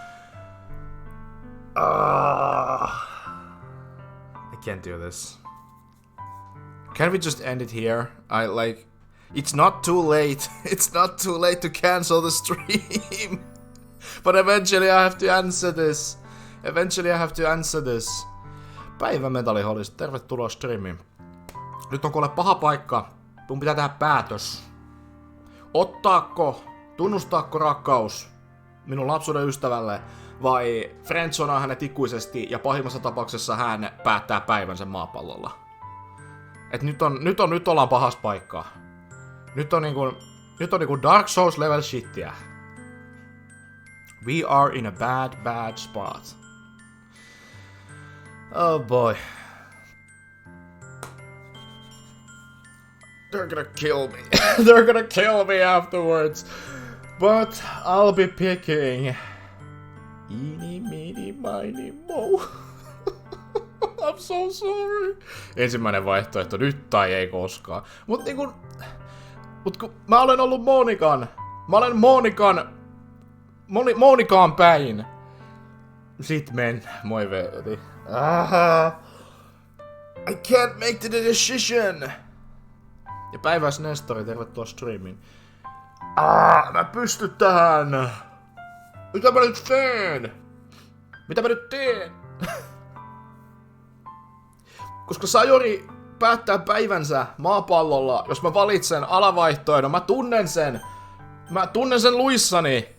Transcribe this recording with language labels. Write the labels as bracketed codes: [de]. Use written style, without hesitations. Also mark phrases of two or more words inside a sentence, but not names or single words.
[en] I can't do this. Can we just end it here? It's not too late. It's not too late to cancel the stream. But eventually I have to answer this. [fi] Päivämetallihollista, tervetuloa striimiin. Nyt on kuule paha paikka. Mun pitää tehdä päätös. Tunnustaa rakkaus minun lapsuuden ystävälle, vai friendzonaa hänet ikuisesti ja pahimmassa tapauksessa hän päättää päivänsä maapallolla. Et nyt ollaan pahas paikkaa. Nyt on niinku Dark Souls level shittiä. [en] We are in a bad spot. Oh boy. They're gonna kill me. They're gonna kill me afterwards. But I'll be picking... Eeny, meeny, miny, mo. I'm so sorry. [fi] Ensimmäinen vaihtoehto nyt tai ei koskaan. Mut kun mä olen ollut Monikan. Mä olen Monikaan päin. Sit moi veli. [en] I can't make the decision. [fi] Ja päiväs Nestori, tervetuloa striimiin. Mä pystyn tähän. Mitä mä nyt teen? Koska Sayori päättää päivänsä maapallolla, jos mä valitsen alavaihtoehdon, mä tunnen sen luissani.